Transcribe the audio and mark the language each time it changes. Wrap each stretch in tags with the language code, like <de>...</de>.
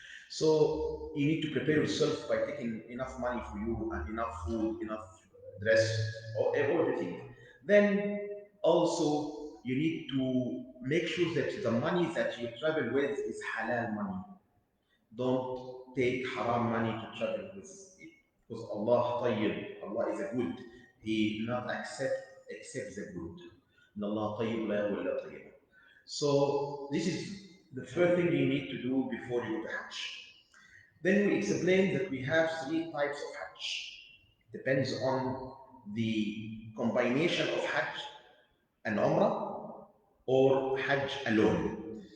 <en>So you need to prepare yourself by taking enough money for you and enough food, enough dress, or everything. Then also you need to make sure that the money that you travel with is halal money. Don't take haram money to travel with it. Because Allah tayyib, Allah is a good. He not accept the good.</en> <ar>إن الله طيب لا يقبل إلا طيبا.</ar> <en>So this is the first thing you need to do before you go to Hajj. Then we explained that we have three types of Hajj. Depends on the combination of Hajj and Umrah or Hajj alone.</en>